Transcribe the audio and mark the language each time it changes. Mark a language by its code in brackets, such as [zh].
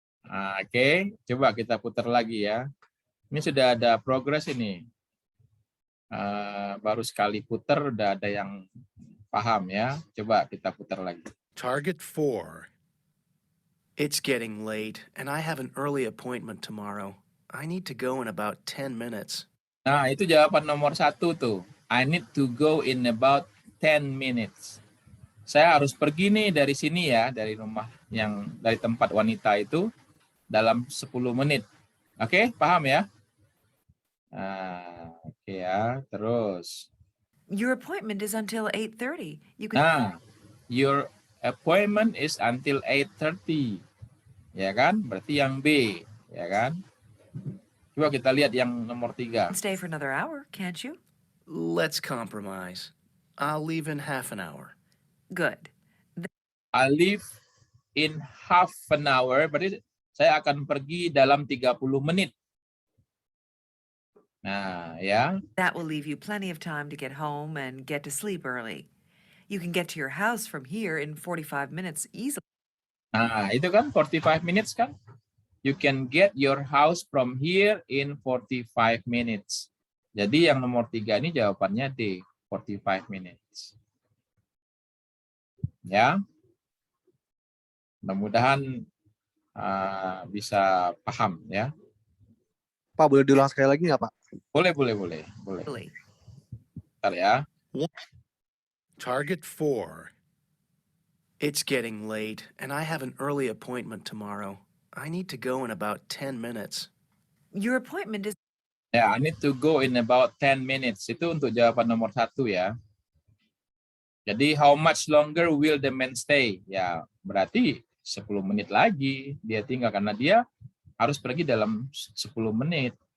[id] Nah, oke, coba kita putar lagi ya. Ini sudah ada progres ini. Baru sekali putar udah ada yang paham ya. Coba kita putar lagi. [en] target 4, It's getting late, and I have an early appointment tomorrow. I need to go in about 10 minutes. [id] Nah, itu jawaban nomor 1 tuh. [en] I need to go in about 10 minutes. [id] Saya harus pergi nih dari sini ya, dari rumah dari tempat wanita itu dalam 10 menit. Oke, paham ya? Oke ya, terus. [en] Your appointment is until 8:30. You can Nah, your appointment is until 8:30. [id] Ya kan? Berarti yang B, ya kan? Coba kita lihat yang nomor 3. [en] stay for another hour, can't you? Let's compromise. I'll leave in half an hour. Good. I leave in half an hour, [id] berarti saya akan pergi dalam 30 menit. Nah, ya. [en] That will leave you plenty of time to get home and get to sleep early. You can get to your house from here in 45 minutes easily. [id] Nah, itu kan 45 minutes kan? [en] You can get your house from here in 45 minutes. [id] Jadi yang nomor 3 ini jawabannya D, 45 minutes. Ya. Mudah-mudahan bisa paham ya. Pak, boleh diulang sekali lagi nggak, Pak? Boleh. [en] Really. [id] Bentar ya. [en] target 4, It's getting late, and I have an early appointment tomorrow. I need to go in about 10 minutes. Your appointment is Ya, I need to go in about 10 minutes. [id] Itu untuk jawaban nomor 1 ya. [en] Jadi, how much longer will the man stay? [id] Ya, berarti 10 menit lagi dia tinggal karena dia harus pergi dalam 10 menit.